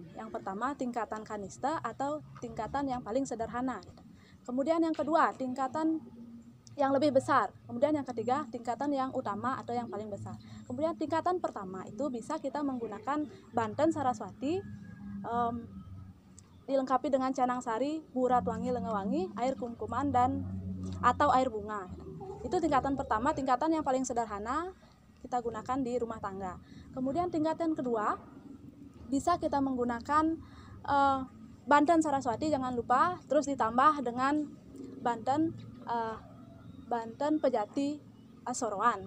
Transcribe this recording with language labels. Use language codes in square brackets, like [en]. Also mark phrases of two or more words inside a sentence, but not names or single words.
[id] Yang pertama tingkatan kanista atau tingkatan yang paling sederhana. Kemudian yang kedua tingkatan yang lebih besar. Kemudian yang ketiga tingkatan yang utama atau yang paling besar. Kemudian tingkatan pertama itu bisa kita menggunakan banten Saraswati, dilengkapi dengan canang sari, burat wangi, lenga wangi, air kumkuman dan atau air bunga. Itu tingkatan pertama, tingkatan yang paling sederhana kita gunakan di rumah tangga. Kemudian tingkatan kedua bisa kita menggunakan banten Saraswati, jangan lupa, terus ditambah dengan banten Pejati Asoroan.